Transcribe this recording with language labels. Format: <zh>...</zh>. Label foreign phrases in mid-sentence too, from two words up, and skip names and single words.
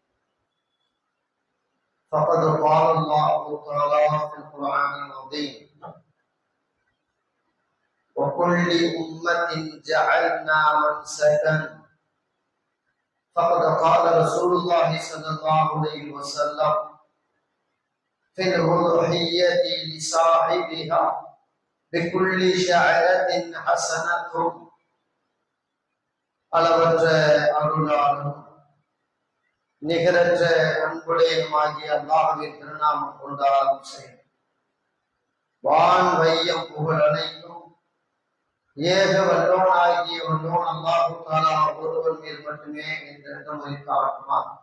<ar>فقد قال الله تعالى في القرآن العظيم: وكل أمة جعلنا منسكا. فقد قال رسول الله صلى الله عليه وسلم: في الأضحية لصاحبها بكل شعرة حسنة.</ar> <ta>அளவற்ற அருளாளரும் நிகரற்ற அன்புடையனுமாகிய அல்லாஹ்வின் திருநாமம் கொண்டாடும் செயல். வான் வையம் புகழ் அனைத்தும் ஏக வல்லோனாகிய வல்லோன்</ta> <ar>الله تعالى</ar> <ta>ஒருவன் மேல் மட்டுமே என்றென்றும் உரித்தாகுமா.</ta>